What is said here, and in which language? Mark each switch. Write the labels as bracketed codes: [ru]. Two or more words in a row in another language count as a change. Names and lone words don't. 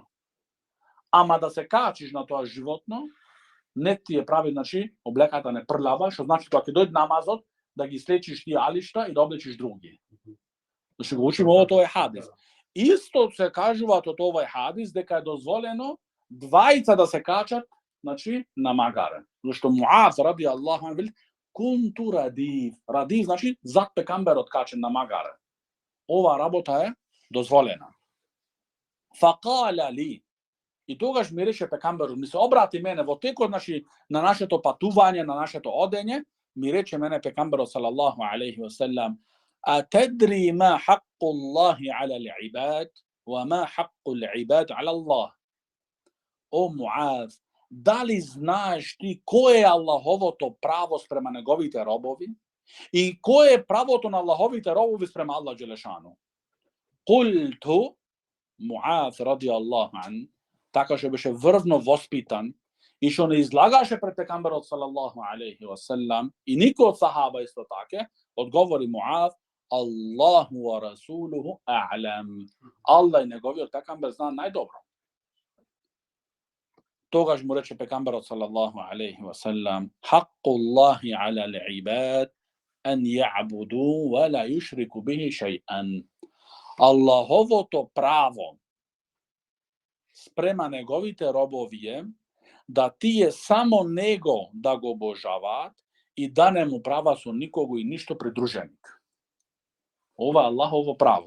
[mk] Ама да се качиш на тоа животно, не ти е прави, значи, облеката не прлява, што значи кога ќе дојде намазот, да ги слечиш тие алишта и да облечиш други. Значи го учиме ово, тоа е хадис. Исто се кажуваат од овој хадис дека е дозволено двајца да се качат, значи, на магаре. Зашто Муаз [ar] رضي الله عنه [mk] вели: [ar] "كنت رديف." [mk] Радиф значи зад пекамберот качен на магаре. Ова работа е дозволена. [ar] فقال لي. [mk] И тогаш ми рече пекамберот, ми се обрати мене во текот, значи, на нашето патување, на нашето одење, ми рече мене пекамберот [ar] صلى الله عليه وسلم: "أتدري ما حق الله على العباد وما حق العباد على الله?" [mk] О Муаз, дали знаеш ти кој е Аллаховото право спрема неговите робови и кој е правото на Аллаховите робови спрема Аллах џелешану? Култу, [ar] Муаз رضي الله عن, [mk] така што беше врвно воспитан и што не излагаше пред пекамберот [ar] صلى الله عليه وسلم [mk] и никој од сахаба исто така, одговори Муаз: [ar] "الله ورسوله أعلم." [mk] Аллах и неговиот пекамбер знаат најдобро. Тогаш му рече пекамберот [ar] صلى الله عليه وسلم: "حق الله على العباد أن يعبدوه ولا يشركوا به شيئا." [mk] Аллаховото право спрема неговите робови е да тие само него да го обожаваат и да не му права со никого и ништо придруженик. Ова е Аллахово право.